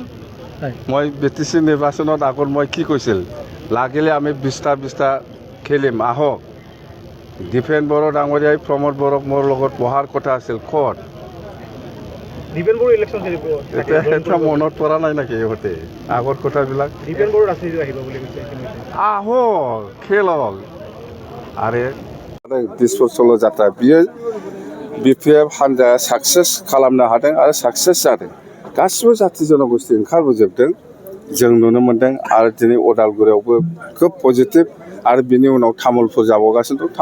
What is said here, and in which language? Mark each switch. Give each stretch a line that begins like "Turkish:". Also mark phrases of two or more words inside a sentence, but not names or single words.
Assamese: মই বিটিচি নিৰ্বাচনত আগত মই কি কৈছিল লাগিলে আমি 20টা খেলিম আহক দীপেন বড়ো ডাঙৰীয়াই প্ৰমোদ বড়োক মোৰ লগত বহাৰ কথা আছিল ক'ত দীপেন বড়ো ইলেকশ্যন এতিয়া মনত পৰা নাই নেকি ইহঁতে আগৰ কথাবিলাক? দীপেন বড়ো ৰাজনীতিত আহিব বুলি কৈছে আহক খেলক
Bodo: आरो डिसपर्सल जात्रा बियो बिपिएफ हानजाया साक्सेस खालामनो हादों आरो साक्सेस जादों। गासिबो जाथि जनगोष्ठी ओंखारबोजोबदों, जों नुनो मोन्दों। आरो दिनै उदालगुरियावबो खोब पजिटिभ, आरो बिनि उनाव तामुलपुर जाबावगासिनो दं।